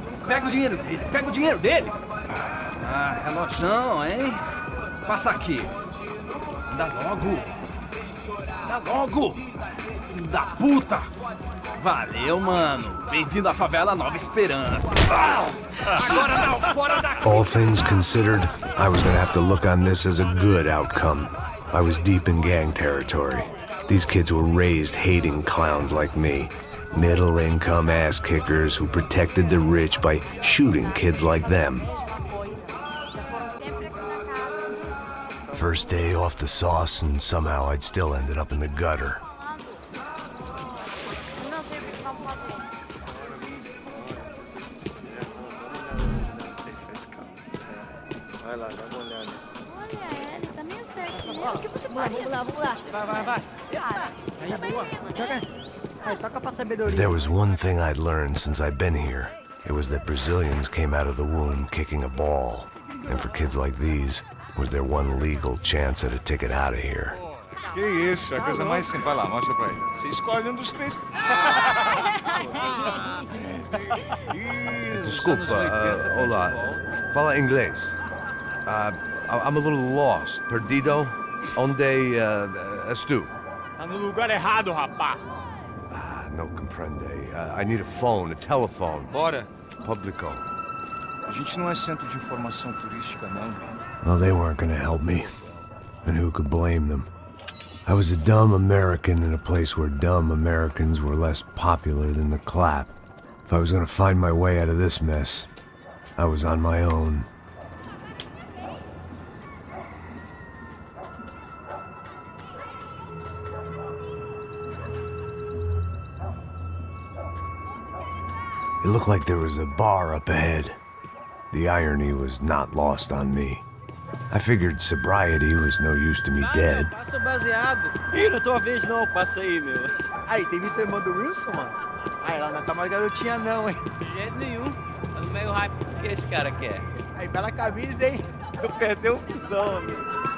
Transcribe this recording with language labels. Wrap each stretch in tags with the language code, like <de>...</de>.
<pt>Pega o dinheiro dele, Ah, relojão, hein? Passa aqui. Dá logo. Filho da puta. Valeu, mano. Bem-vindo à favela Nova Esperança. Agora não, fora daqui.</pt> <en>All things considered, I was gonna have to look on this as a good outcome. I was deep in gang territory. These kids were raised hating clowns like me. Middle-income ass-kickers who protected the rich by shooting kids like them. First day off the sauce, and somehow I'd still ended up in the gutter. If there was one thing I'd learned since I'd been here, it was that Brazilians came out of the womb kicking a ball. And for kids like these, was their one legal chance at a ticket out of here.</en> <pt>Que isso, é a coisa mais simples. Vai lá, mostra pra ele. Você escolhe um dos três. Desculpa, olá. Fala inglês.</pt> <en>I'm a little lost.</en> <pt>Perdido? Onde estou? Tá no lugar errado, rapá.</pt> <es>No comprende.</es> <en>I need a phone, a telephone.</en> <pt>Bora. Publico. A gente não é centro de informação turística, não.</pt> <en>Well, they weren't gonna help me. And who could blame them? I was a dumb American in a place where dumb Americans were less popular than the clap. If I was gonna find my way out of this mess, I was on my own. It looked like there was a bar up ahead. The irony was not lost on me. I figured sobriety was no use to me dead.</en> <pt>Passa baseado. Ih, não tô a vez não, passa aí, meu. Aí, tem visto a irmã do Wilson, mano? Aí, ela não tá mais garotinha não, hein? De jeito nenhum. Tá no meio hype. O que esse cara quer? Aí, bela camisa, hein? Tu perdeu o fusão, amigo.</pt>